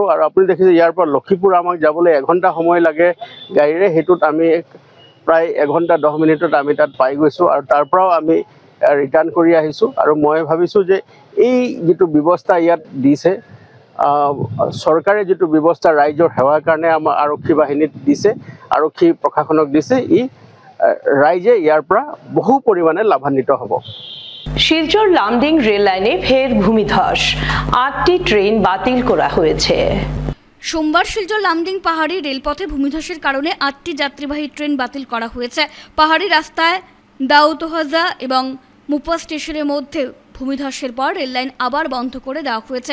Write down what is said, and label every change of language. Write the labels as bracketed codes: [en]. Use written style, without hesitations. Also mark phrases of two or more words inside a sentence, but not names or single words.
[as] আৰু আপুনি দেখিছে ইয়াৰ পৰা লক্ষীপুৰ আমাক যাবলৈ 1 ঘণ্টা সময় লাগে গাড়ীৰে, সেইটোত আমি প্ৰায় 1 ঘণ্টা 10 মিনিটত আমি তাত পাই গৈছোঁ আৰু তাৰ পৰাও আমি ৰিটাৰ্ণ কৰি আহিছোঁ। আৰু মই ভাবিছোঁ যে এই যিটো ব্যৱস্থা ইয়াত দিছে চৰকাৰে, যিটো ব্যৱস্থা ৰাইজৰ সেৱাৰ কাৰণে আমাৰ আৰক্ষী বাহিনীত দিছে, আৰক্ষী প্ৰশাসনক দিছে, ৰাইজে ইয়াৰ পৰা বহু পৰিমাণে লাভান্বিত হ'ব। [bn] শিলচর লামডিং রেল লাইনে ফের ভূমিধস, 8টি ট্রেন বাতিল করা হয়েছে। সোমবার শিলচর লামডিং পাহাড়ি রেলপথে ভূমিধসের কারণে 8টি যাত্রীবাহী ট্রেন বাতিল করা হয়েছে। পাহাড়ি রাস্তায় দাউতহাজা এবং মুপা স্টেশনের মধ্যে ভূমিধসের পর রেললাইন আবার বন্ধ করে দেওয়া হয়েছে।